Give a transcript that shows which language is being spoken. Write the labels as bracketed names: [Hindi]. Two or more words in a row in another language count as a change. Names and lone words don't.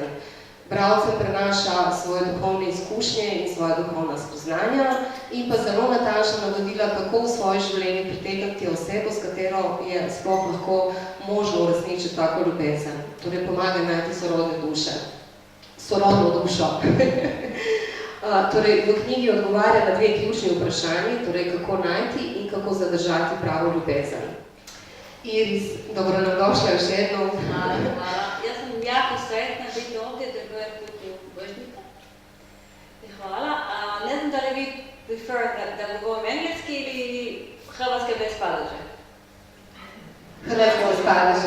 [Slovenian] Bralcem prenaša svoje duhovne izkušnje in svoje duhovna spoznanja in pa zelo natančno navodila, kako v svoje življenje pritegniti osebo, s katero je sploh lahko možno uresničiti tako ljubezen. Torej pomaga najti sorodne duše. Sorodno dušo. Torej, v knjigi odgovarja na dve ključni vprašanji, torej kako najti in kako zadržati pravo ljubezen. [Croatian] Iris, dobrodošla još jednom. Hvala. Ja sam jako sretna biti ovdje da govorim protiv Božnika. Hvala. Ne znam da li vi prefer da govorim engleski ili hrvatske bez padeža? Hrvatske bez padeža.